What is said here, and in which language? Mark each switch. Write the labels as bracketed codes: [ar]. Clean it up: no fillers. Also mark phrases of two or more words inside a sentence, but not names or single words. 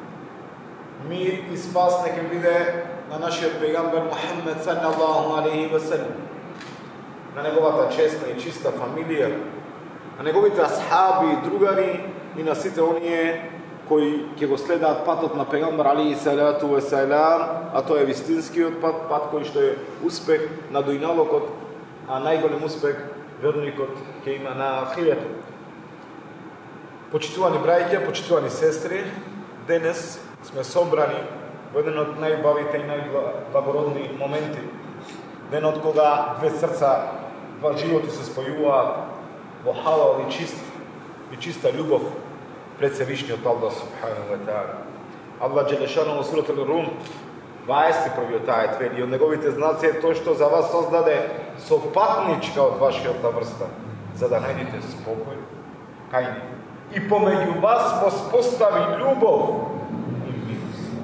[mk] Мир и спас нека биде на нашиот пегамбер Мухаммед [ar] صلى الله عليه وسلم, [mk] на неговата честна и чиста фамилија, на неговите асхаби и другари и на сите оние кои ќе го следаат патот на пегамбер [ar] عليه الصلاة والسلام, [mk] а тоа е вистинскиот пат кој што е успех на дујналокот, а најголем успех верникот ќе има на ахиретот. Почитувани браќа, почитувани сестри, денес сме собрани во еден од најбавите и најблагородни моменти. Денот кога две срца, два животи се спојуваат во халал и чиста љубов пред Севишниот Аллах [ar] سبحانه وتعالى. [mk] Аллах џелешану во сурата Рум 21 ајет вели: од неговите знаци е тоа што за вас создаде сопатничка од вашиот врста, за да најдете спокој, кај него. И помеѓу вас воспостави љубов и милост.